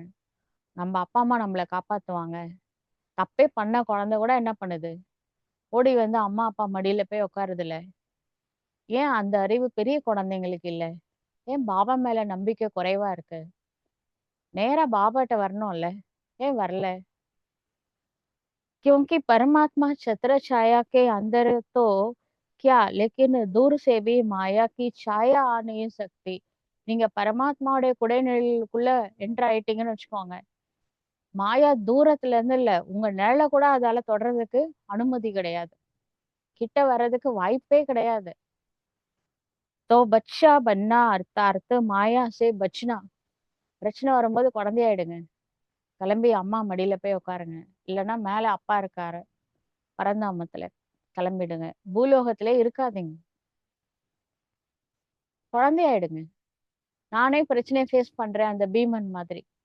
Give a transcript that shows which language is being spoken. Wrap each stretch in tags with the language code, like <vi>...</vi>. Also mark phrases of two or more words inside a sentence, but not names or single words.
<ta>நம்ம அப்பா அம்மா நம்மளை காப்பாத்துவாங்க. தப்பே பண்ண குழந்தை கூட என்ன பண்ணுது? ஓடி வந்து அம்மா அப்பா மடியில போய் உட்காருது இல்ல. ஏன் அந்த அறிவு பெரிய குழந்தைங்களுக்கு இல்ல? ஏன் பாபா மேல நம்பிக்கை குறைவா இருக்கு? நேரா பாபாட்ட வரணும்ல. ஏன் வரல?</ta> <hi>क्योंकि परमात्मा छत्र छाया के अंदर तो क्या लेकिन दूर से भी माया की छाया आ नहीं सकती.</hi> <ta>நீங்க பரமாத்மாவுடைய குடைநிழலுக்குள்ள என்டர் ஆயிட்டீங்கன்னு வச்சுக்கோங்க. மாயா தூரத்துல இருந்து இல்ல, உங்க நிழல கூட அதால தொடர்றதுக்கு அனுமதி கிடையாது. கிட்ட வர்றதுக்கு வாய்ப்பே கிடையாது.</ta> <hi>तो बच्चा बनना अर्थात माया से बचना.</hi> <ta>பிரச்சனை வரும்போது குழந்தையாயிடுங்க. கிளம்பி அம்மா மடியில போய் உட்காருங்க. இல்லன்னா மேல அப்பா இருக்காரு பரந்தாமத்துல, கிளம்பிடுங்க. பூலோகத்திலே இருக்காதீங்க. குழந்தையாயிடுங்க. நானே பிரச்சனையை ஃபேஸ் பண்றேன் அந்த பீமன் மாதிரி.</ta>